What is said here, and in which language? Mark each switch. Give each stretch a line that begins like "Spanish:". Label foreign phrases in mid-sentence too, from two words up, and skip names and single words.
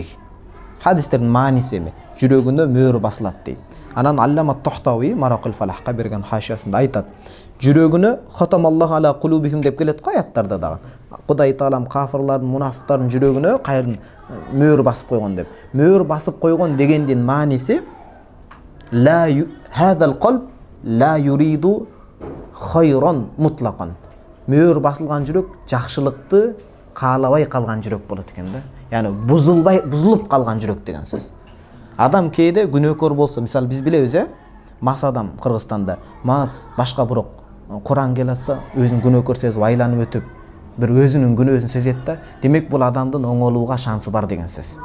Kyrgyz: Хадистердин мааниси эми жүрөгүнө мөөр басылат дейт. Анан Аллама Тахтави Маракул Фалахка берген хашиясында айтат. Жүрөгүнө
Arabic: ختم الله على قلوبهم
Kyrgyz: деп келет го аяттарда дагы. Кудай таалам кафирлардын, мунафыктардын жүрөгүнө кайрын мөөр басып койгон деп. Мөөр басып койгон дегендин мааниси
Arabic: لا هذا القلب لا يريد خيرا مطلقا.
Kyrgyz: Мөөр басылган жүрөк жакшылыкты каалабай калган жүрөк болот экен да. Яны бузулуп калган жүрөк деген сөз. Адам кейде күнөөкөр болсо, мисалы биз билебиз, мас адам Кыргызстанда, мас башка бирок Куран келатса, өзүн күнөөкөр сезип айланып өтүп, бир өзүнүн күнөөсүн сезет да, демек бул адамдын оңолууга шансы бар деген сөз.